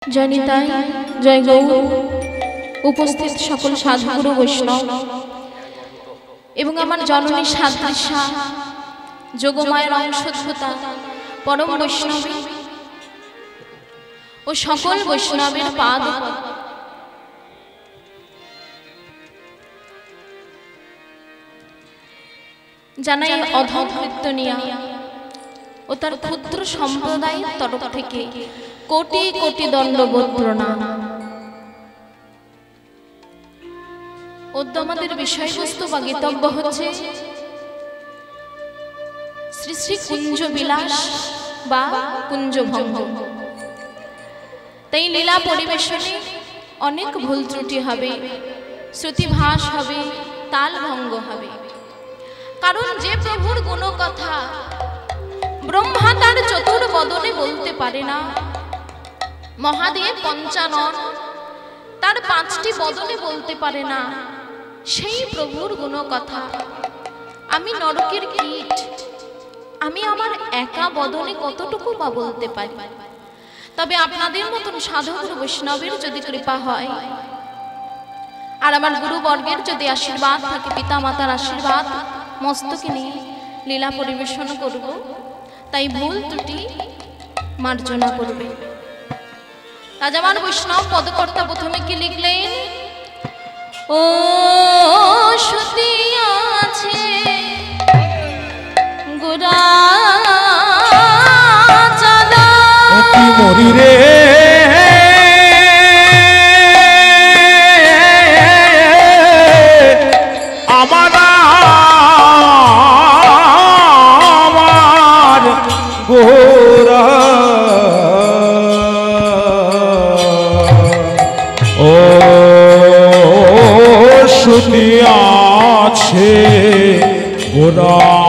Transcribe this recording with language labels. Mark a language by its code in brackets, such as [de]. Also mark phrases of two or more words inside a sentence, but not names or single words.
[bn] জয় নিতাই জয় গৌর উপস্থিত সকল সাধুগুরু বৈষ্ণব এবং আমার জননী সাদৃশা যোগমায়ার অংশোদ্ভূতা পরম বৈষ্ণবী আর সকল বৈষ্ণবের পাদ জানাই অধম কীর্তনিয়া আর তার ক্ষুদ্র সম্প্রদায়ের তরফ থেকে কোটি কোটি দণ্ডবৎ প্রণাম। উদ্যমাদের বিষয়বস্তু বা গীতব্য হচ্ছে শ্রী শ্রী কুঞ্জ বিলাস বা কুঞ্জ ভঙ্গ। তাই লীলা পরিবেশনে অনেক ভুল ত্রুটি হবে, শ্রুতিভাস হবে, তাল ভঙ্গ হবে। কারণ যে প্রভুর গুণ কথা ব্রহ্মা তার চতুর বদনে বলতে পারে না, মহাদেব পঞ্চানন তার পাঁচটি বদনে বলতে পারে না, महादेव पंचानन तार पाँचटी बदने बोलते पारे ना, সেই প্রভুর গুণ কথা আমি নরকের কীট আমি আমার একা বদনে কতটুকু বা বলতে পারি। তবে আপনাদের মতন সাধক বৈষ্ণবের যদি কৃপা হয় আর আমার গুরুবর্গের যদি আশীর্বাদ থাকে, পিতা মাতার আশীর্বাদ মস্তকে নিয়ে লীলা পরিবেশন করব, তাই ভুল ত্রুটি মার্জনা করবে। রাজামান বৈষ্ণব পদকর্তা প্রথমে কি লিখলেন, ও সতী আছে গোরা চাঁদা মরি রে আমার গোরা ও শুধু আছে গোরা